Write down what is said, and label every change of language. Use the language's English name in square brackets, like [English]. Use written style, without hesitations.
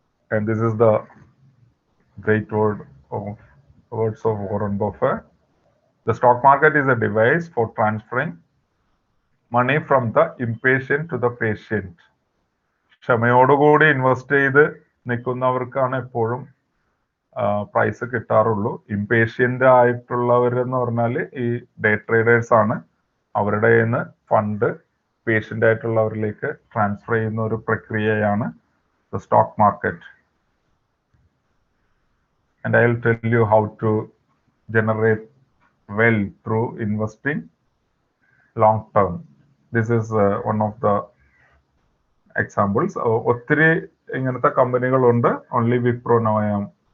[English] And this is the great words of Warren Buffett. The stock market is a device for transferring money from the impatient to the patient. [Malayalam] ക്ഷമയോടുകൂടി invest ചെയ്ത് നിൽക്കുന്നവർക്കാണ് എപ്പോഴും price കിട്ടാറുള്ളൂ. Impatient ആയിട്ടുള്ളവരെന്ന് പറഞ്ഞാൽ ഈ day traders ആണ്. അവരുടെ കയ്യിൽ fund patient ആയിട്ടുള്ളവരിലേക്ക് transfer ചെയ്യുന്ന ഒരു പ്രക്രിയയാണ് [English] the stock market. And I will tell you how to generate wealth through investing long term. This is one of the examples. [Malayalam] ഒത്തിരി ഇങ്ങനത്തെ കമ്പനികളുണ്ട്. [English] Only Wipro now I am.